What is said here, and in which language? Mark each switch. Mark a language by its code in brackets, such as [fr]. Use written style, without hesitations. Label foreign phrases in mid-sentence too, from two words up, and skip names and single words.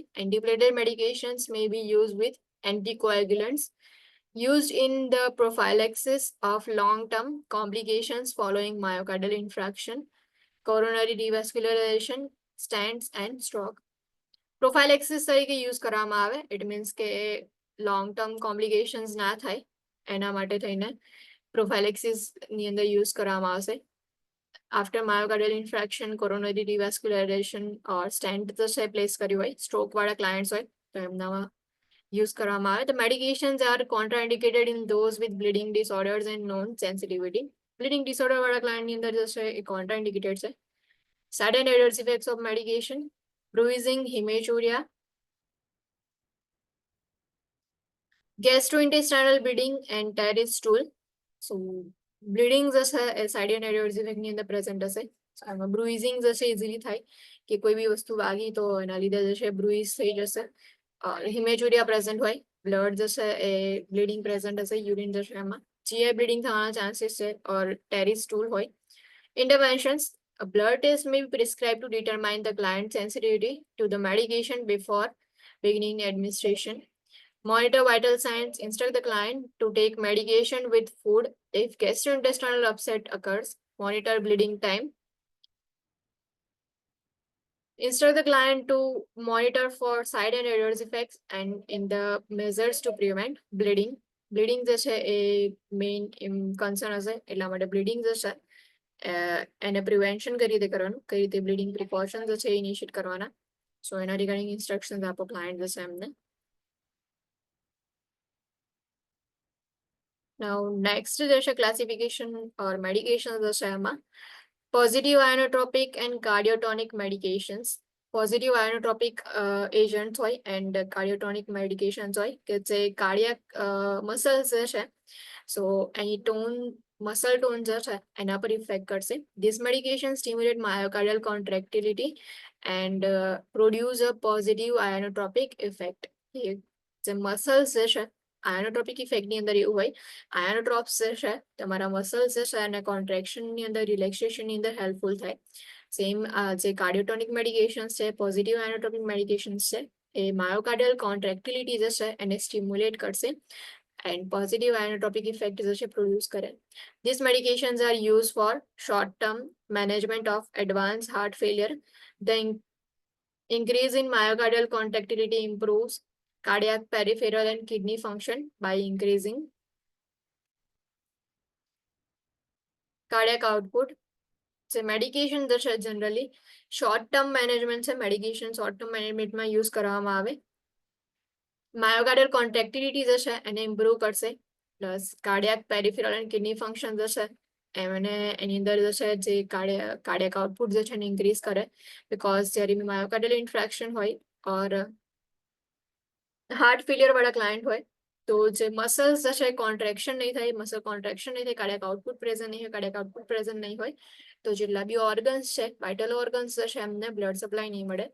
[en] antiplatelet medications may be use with anticoagulants used in the prophylaxis of long-term complications following myocardial infarction, coronary revascularization, stents and stroke. [gu] પ્રોફાઇલેક્સિસ તરીકે યુઝ કરવામાં આવે. [en] it means [gu] કે [en] long term complications [gu] ના થાય એના માટે થઈને પ્રોફાઇલેક્સિસ ની અંદર યુઝ કરવામાં આવશે. [en] after myocardial infarction, coronary revascularization or stent [gu] જે છે પ્લેસ કર્યું હોય, સ્ટ્રોક વાળા ક્લાયન્ટ્સ હોય તો એમનામાં યુઝ કરવામાં આવે. [en] The medications are contraindicated in those with bleeding disorders and known sensitivity. bleeding disorder [gu] વાળા ક્લાયન્ટ ની અંદર જે છે એ contraindicated છે. [en] Side and adverse effects of medication, bruising, hematuria, gastrointestinal bleeding and Terri's stool. So bleeding [gu] જે છે એ [en] side and adverse effect [gu] ની અંદર પ્રેઝન્ટ હશે. આમાં બ્રુઇઝિંગ જે છે ઇઝીલી થાય કે કોઈ બી વસ્તુ વાગી તો એના લીધે જે છે બ્રુઇઝ થઈ જશે. [en] hematuria present [gu] હોય, બ્લડ જે છે એ [en] bleeding present [gu] હશે, યુરિન જે છે એમાં [en] GI bleeding [gu] થવાના ચાન્સીસ છે ઓર [en] tarry stool [gu] હોય. [en] Interventions, a blood test may be prescribed to determine the client's sensitivity to the medication before beginning administration. Monitor vital signs. Instruct the client to take medication with food if gastrointestinal upset occurs. Monitor bleeding time. Instruct the client to monitor for side and adverse effects and in the measures to prevent bleeding. [gu] બ્લીડિંગ જે છે એ [en] main concern [gu] હશે એટલા માટે બ્લીડિંગ જે છે એને પ્રિવેન્શન કઈ રીતે કરવાનું, કઈ રીતે [en] bleeding precaution [gu] જે છે ઇનિશિયેટ કરવાના. સો એના [en] regarding instructions [gu] આપો ક્લાયન્ટ જે છે એમને. [en] Now next [gu] જે છે [en] classification or medication [gu] જે છે એમાં [en] positive ionotropic and cardiotonic medications. positive ionotropic agent [gu] હોય [en] and cardiotonic medications [gu] હોય કે જે [en] cardiac muscles [gu] જે છે સો એની [en] tone muscle tone [gu] જે છે એના પર ઇફેક્ટ કરશે. [en] this medication stimulate myocardial contractility and produce a positive ionotropic effect. [gu] જે મસલ્સ જે છે આયોનોટ્રોપિક ઇફેક્ટની અંદર એવું હોય આયોનોટ્રોપ્સ જે છે તમારા મસલ્સ જે છે અને કોન્ટ્રેક્શનની અંદર રિલેક્સેશનની અંદર હેલ્પફુલ થાય. સેમ જે [en] cardiotonic medications [gu] છે [en] positive ionotropic medications [gu] છે એ [en] myocardial contractility [gu] જે છે એને સ્ટિમ્યુલેટ કરશે [en] and positive ionotropic effect [gu] જે છે પ્રોડ્યુસ કરે. [en] These medications are used for short-term management of advanced heart failure. The increase in myocardial contractility improves cardiac peripheral and kidney function by increasing cardiac output. [gu] જે મેડિકેશન જે છે [en] generally short term management [gu] છે [en] medication short term [gu] મેનેજમેન્ટમાં યુઝ કરવામાં આવે. [en] myocardial contractility [gu] જે છે એને ઇમ્પ્રુવ કરશે [en] plus cardiac peripheral and kidney function [gu] જે છે એમને એની અંદર જે છે જે [en] cardiac output [gu] જે છે એને ઇન્ક્રીઝ કરે [en] because [gu] જ્યારે [en] myocardial infarction [gu] હોય [en] or heart failure [gu] વાળા ક્લાયન્ટ હોય તો જે મસલ્સ જે છે કોન્ટ્રેક્શન નહીં થાય [en] muscle contraction [gu] નહીં થાય [en] cardiac output present [gu] નહીં હોય [en] cardiac output present [gu] નહીં હોય તો જેટલા બી ઓર્ગન્સ છે [en] vital organs [gu] જે છે એમને [en] blood supply [gu] નહીં મળે.